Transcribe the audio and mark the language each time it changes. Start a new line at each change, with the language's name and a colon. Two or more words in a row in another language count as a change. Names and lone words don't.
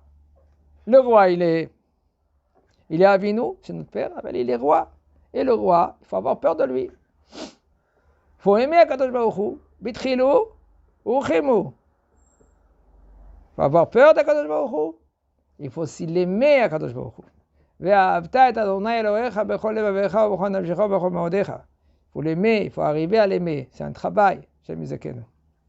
French: Le roi, il est Avinu, c'est notre père. Aval, il est roi. Et le roi, il faut avoir peur de lui. Il faut aimer
Hebrew: הקדוש ברוך הוא.
Aramaic: בדחילו ורחימו.
French: Il faut avoir peur d'
Hebrew: הקדוש ברוך הוא.
French: Il faut aussi l'aimer
Hebrew: הקדוש ברוך הוא. ואהבת את אדוני אלוהיך בכל לבביך ובכל נפשך ובכל מאודיך.
French: Il faut l'aimer, il faut arriver à l'aimer. C'est un travail. J'aime les